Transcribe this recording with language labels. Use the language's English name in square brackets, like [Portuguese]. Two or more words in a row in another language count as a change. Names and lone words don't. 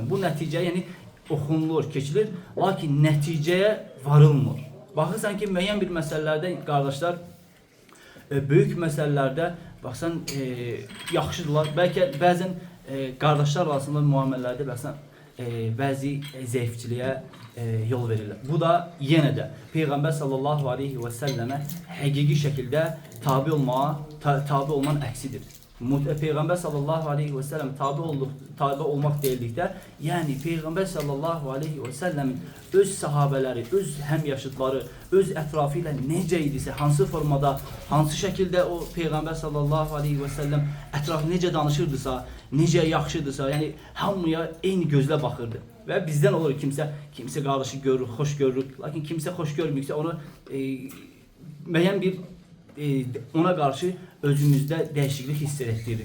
[Azerbaijani] Bu nəticə yəni oxunulur, keçilir, lakin nəticəyə varılmır. Baxırsan ki, müəyyən bir məsələlərdə qardaşlar böyük məsələlərdə baxsan yaxşıdırlar. Bəlkə bəzən qardaşlar arasında müamilələrdə baxsan bəzi zəifçiliyə yol verirlər. Bu da yenə də Peygamber [Arabic] صلى الله عليه وسلم [Azerbaijani] həqiqi şəkildə tabi olmanın əksidir. Peygamber [Arabic] صلى الله عليه وسلم [Azerbaijani] tabi olmak deyildikdə, yani Peygamber [Arabic] صلى الله عليه وسلم [Azerbaijani] öz sahabeleri, öz həmyaşıtları, öz ətrafı ilə necə idisə, hansı formada, hansı şəkildə o Peygamber [Arabic] صلى الله عليه وسلم [Azerbaijani] ətrafı necə danışırdısa, necə yaxşıdırsa, yani hamıya eyni gözlə baxırdı. Və bizdən olur kimsə qardaşı görür, xoş görür, lakin kimsə xoş görmürsə onu müəyyən bir ona karşı özümüzdə dəyişiklik hiss etdiririk.